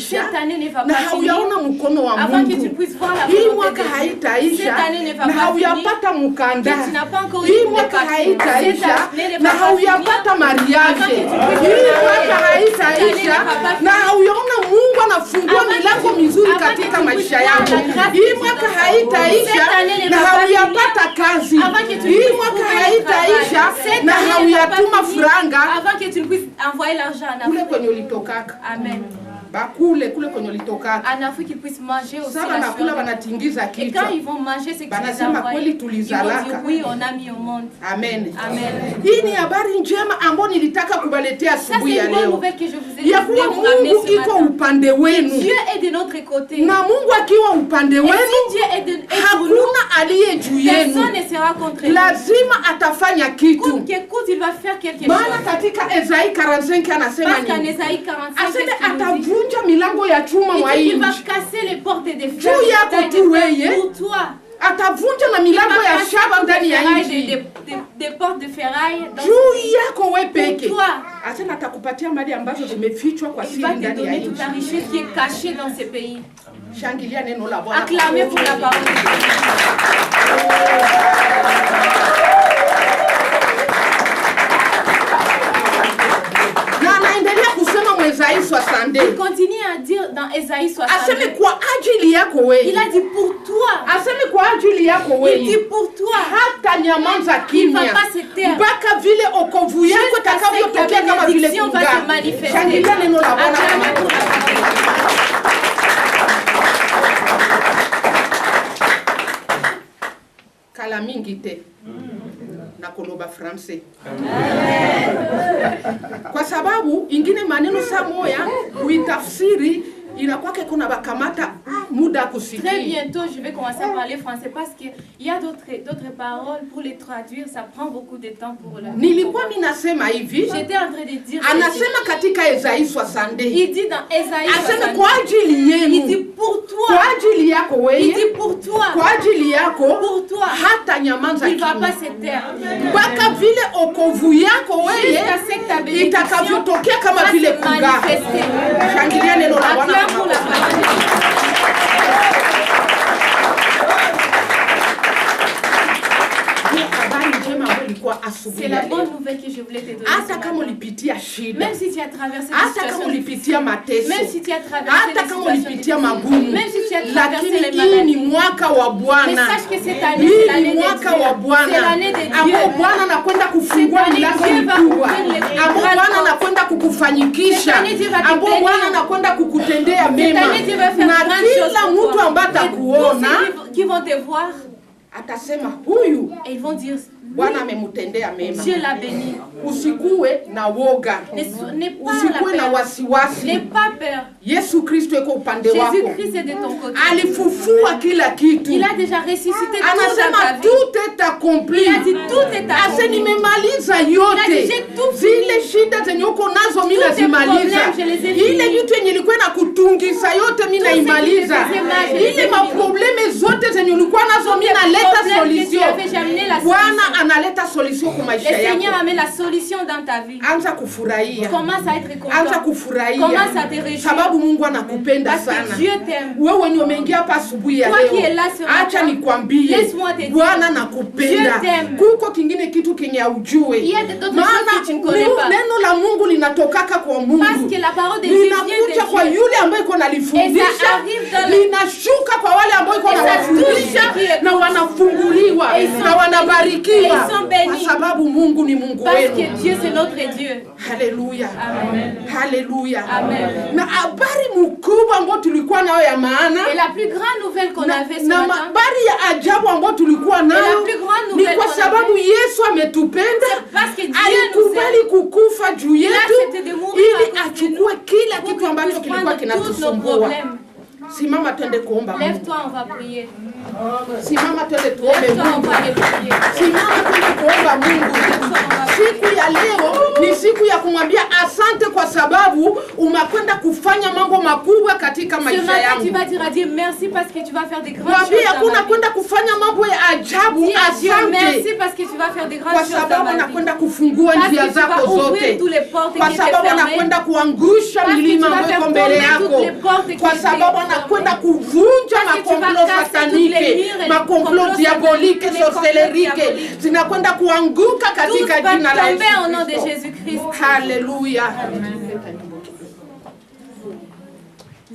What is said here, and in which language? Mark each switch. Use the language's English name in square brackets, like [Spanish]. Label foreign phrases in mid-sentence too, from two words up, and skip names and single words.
[French] Cette année ne va pas finir avant que tu puisses voir la volonté de Dieu. Cette année ne va pas finir que tu n'as pas encore eu de papiers. Cette année ne va pas finir avant que tu puisses te marier. Cette année ne va pas finir [Swahili] nafungua milango mizuri katika maisha yako. Hii mwaka haitaisha na hauyapata kazi. Hii mwaka haitaisha na hauyatuma franga. [French] Avant que tu ne puisses envoyer l'argent en Afrique. [Swahili] Kule kwenye ulitokaka. Amen. Bakule kule kwenye ulitoka. [French] En Afrique qu'ils puissent manger aussi. [Swahili] Sasa nakula wanatingiza kichwa. [French] Et quand ils vont manger c'est que [Swahili] banasema kweli tulizalaka. [French] Ils vont dire oui, on a mis au monde. Amen. Amen. [Swahili] Hii ni habari njema ambayo nilitaka kubaletea asubuhi ya leo. [French] C'est une bonne nouvelle que je vous ai dit. [Swahili] Ya kuwa Mungu iko upande wenu. [French] Dieu est de notre côté. [Swahili] Na Mungu akiwa upande wenu, hakuna aliye juu yenu. [French] Personne ne sera contre nous. [Swahili] Lazima atafanya kitu. [French] Coûte que coûte, il va faire quelque chose. [Swahili] Maana katika Esaïe 45 anasema nini? [French] Parce qu'en Esaïe 45 [Swahili] aseme atavunja milango ya chuma mwa nchi. [French] Il va casser les portes des fer. [Swahili] Juu yako tu wewe. [French] Pour toi. [Swahili] Atavunja na milango ya shaba ndani ya nchi. [French] Des portes de ferraille. [Swahili] Juu yako wewe peke. [French] Toi. [Swahili] Asema atakupatia mali ambazo zimefichwa kwa siri ndani ya nchi. [French] Il va te donner toute la richesse qui est cachée dans ces pays. [Swahili] Shangilia neno la Bwana. [French] Acclamez pour la parole de Dieu. Esaïe 60. Il continue à dire dans Esaïe 60. [Swahili] Aseme kwa ajili yako wewe. [French] Il a dit pour toi. [Swahili] Aseme kwa ajili yako wewe. [French] Il dit pour toi. [Swahili] Hata nyamaza kimya. [French] Il va pas se taire. [Swahili] Mpaka vile okovu yako itakavyotokea kama vile kunga. Shangilia neno la Bwana. [Lingala] Kala mingi te. Na koloba français. [Swahili] Kwa sababu ingine maneno saa moya uitafsiri inakuwa kuna bakamata muda kusikia. [French] Très bientôt je vais commencer à parler français parce que il y a d'autres paroles pour les traduire, ça prend beaucoup de temps pour la. [Swahili] Nilikuwa ninasema hivi. [French] J'étais en train de dire. [Swahili] Anasema katika Esaïe 60. [French] Il dit dans Esaïe 60. [Swahili] Asema kwa ajili yenu. [French] Il dit pour toi. [Swahili] Kwa ajili yako wewe. [French] Il dit pour toi. [Swahili] Kwa ajili yako. [French] Pour toi. [Swahili] Hata nyamanza [French] il va pas se taire. [Swahili] Mpaka vile okovu yako wewe itakavyotokea kama vile kunga. Shangilia neno la Bwana. [French] C'est la bonne nouvelle que je voulais te donner. [Swahili] Hata kama ulipitia shida. [French] Même si tu as traversé des situations. [Swahili] Hata kama ulipitia mateso. [French] Même si tu as traversé [Swahili] hata kama ulipitia magumu. [French] Même si tu as traversé les maladies. [Swahili] Lakini hii ni mwaka wa Bwana. [French] Mais sache que cette année c'est l'année de Dieu. C'est l'année de Dieu. [Swahili] Ambao Bwana anakwenda kufungua milango mikubwa. Ambao Bwana anakwenda kukufanyikisha. Ambao Bwana anakwenda kukutendea mema. Na kila mtu ambaye atakuona [French] qui vont te voir [Swahili] atasema huyu. [French] Et ils vont dire [Swahili] Bwana amemtendea mema. [French] Dieu l'a béni. [Swahili] Usikuwe na woga. Usikuwe na wasiwasi. [French] N'aie pas peur. [Swahili] Yesu Kristo yuko upande wako. [French] Jésus-Christ est de ton côté. [Swahili] Alifufua kila kitu. [French] Il a déjà ressuscité tout dans ta vie. [Swahili] Anasema [French] tout est accompli. Il a dit tout est accompli. [Swahili] Ase nimemaliza yote. Zile shida zenye uko nazo mimi nazimaliza. Ile vitu yenye ilikuwa inakutungisa yote mimi naimaliza. Ile maprobleme zote zenye ulikuwa nazo mimi naleta solution. Bwana analeta solution kwa maisha yako. [French] Le Seigneur amène la solution dans ta vie. [Swahili] Anza kufurahia. [French] Commence à être content. [Swahili] Anza kufurahia. [French] Commence à te réjouir. [Swahili] Sababu Mungu anakupenda sana. [French] Parce que Dieu t'aime. [Swahili] Wewe ni umeingia hapa asubuhi ya leo. [French] Toi qui es là ce matin. [Swahili] Acha nikwambie. [French] Laisse-moi te dire. [Swahili] Bwana anakupenda. [French] Dieu t'aime. [Swahili] Kuko kingine kitu kenye ujue. [French] Il y a d'autres choses que tu ne connais pas. [Swahili] Neno la Mungu linatokaka kwa Mungu. [French] Parce que la parole de Dieu vient de Dieu. [Swahili] Linakuja kwa yule ambaye iko nalifundisha. Linashuka kwa wale ambao iko nawafundisha na wanafunguliwa na wanabarikiwa. Kwa sababu Mungu ni Mungu wenu. [French] Parce que Dieu c'est notre Dieu. Haleluya. Amen. Haleluya. Amen. [Swahili] Na habari mkubwa ambayo tulikuwa nayo ya maana. [French] Et la plus grande nouvelle qu'on avait ce matin. [Swahili] Na habari ya ajabu ambayo tulikuwa nayo ni kwa sababu Yesu ametupenda. Alikubali kukufa juu yetu ili achukue kila kitu ambacho kilikuwa kinatusumbua. Simama twende kuomba Mungu. [French] Lève-toi, on va prier. [Swahili] Simama twende tuombe [French] Lève-toi, on [Swahili] Mungu. [French] va aller prier. [Swahili] Simama twende kuomba Mungu. Siku ya leo ni siku ya kumwambia asante kwa sababu umekwenda kufanya mambo makubwa katika maisha yangu. [French] Tu vas dire à Dieu merci parce que tu vas faire des grandes choses. [Swahili] Mwambie hakuna kwenda kufanya mambo ya ajabu. Asante. [French] Merci parce que tu vas faire des grandes choses. [Swahili] Kwa sababu anakwenda kufungua njia zako zote. Kwa sababu anakwenda kuangusha milima ambayo mbele yako. Kwa sababu anakwenda kuvunja makomplo satanike, makomplo diabolike, sorcelerique zinakwenda kuanguka katika jina la Yesu. [French] Au nom de Jésus-Christ. Haleluya.